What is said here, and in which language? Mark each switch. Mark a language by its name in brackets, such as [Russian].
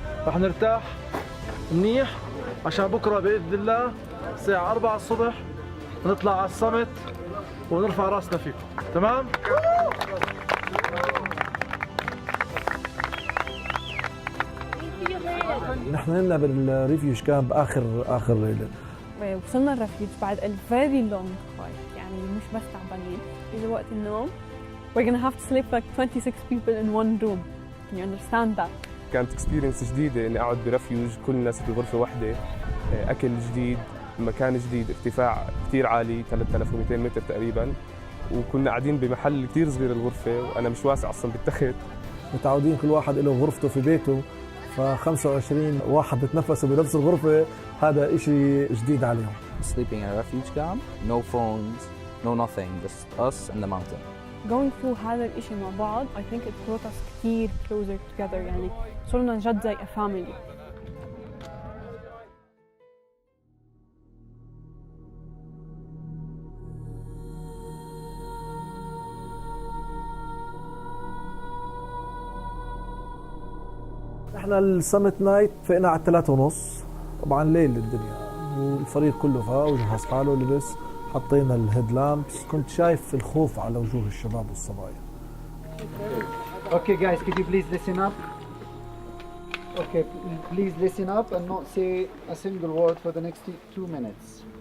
[Arabic] رح نرتاح منيح عشان بكره باذن الله الساعة 4 الصبح نطلع على الصمت ونرفع راسنا فيكم. تمام؟ نحن هنا بالريفيوج كامب آخر ليلة. وصلنا الرفيج بعد [English] a very long hike، [Arabic] يعني مش بس تعبانين، إذا وقت النوم [English] we're gonna have to sleep like 26 people in one room. Can you understand that? [Arabic] كانت اكسبيرينس جديدة إني أقعد برفيوج كل الناس في غرفة واحدة، أكل جديد، مكان جديد، ارتفاع كتير عالي 3200 متر تقريبا، وكنا قاعدين بمحل كتير صغير الغرفة وأنا مش واسع أصلا بالتخت. متعودين كل واحد له غرفته في بيته، ف25 واحد بتنفسوا بنفس الغرفة، هذا إشي جديد عليهم. [English] Sleeping in a refuge camp, no phones, no nothing, just us and the mountain. Going through [Arabic] هذا الإشي مع بعض [English] I think it brought us [Arabic] كتير [English] closer together، [Arabic] يعني صرنا جد زي [English] a family. [Arabic] احنا السمت نايت فقنا على 3:30. طبعا ليل الدنيا والفريق كله فاق وجهز حاله لبس، حطينا الهيد لامبس. كنت شايف الخوف على وجوه الشباب والصبايا. [English] Okay guys, could you please listen up? Okay, please listen up and not say a single word for the next 2 minutes.